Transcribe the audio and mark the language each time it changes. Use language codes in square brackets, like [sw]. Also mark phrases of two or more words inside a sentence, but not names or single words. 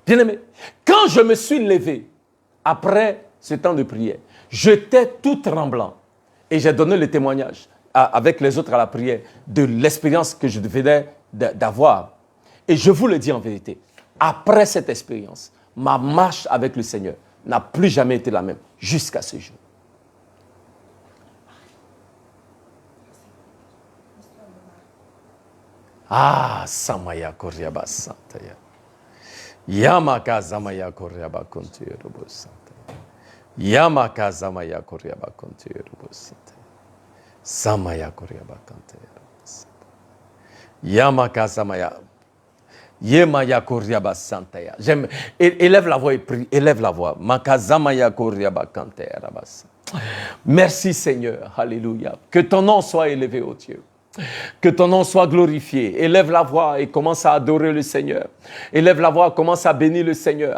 [fr] Bien-aimé, quand je me suis levé, après ce temps de prière, j'étais tout tremblant et j'ai donné le témoignage avec les autres à la prière de l'expérience que je venais d'avoir. Et je vous le dis en vérité, après cette expérience, ma marche avec le Seigneur n'a plus jamais été la même jusqu'à ce jour. Ah, Samaya Koryaba Santaya. Yamaka Zamaya Koryaba Kontuyobo Santaya. Yamaka Zamaya Koryaba Kontuyobo Santaya. Samaya Koryaba Kontuyobo Santaya. Yamaka Zamaya. Yemaya Koryaba Santaya. J'aime. Élève la voix et prie. Élève la voix. Makazamaya Koryaba Kantaya Rabasa. Merci Seigneur. Alléluia. Que ton nom soit élevé, ô Dieu. Que ton nom soit glorifié. Élève la voix et commence à adorer le Seigneur. Élève la voix, commence à bénir le Seigneur.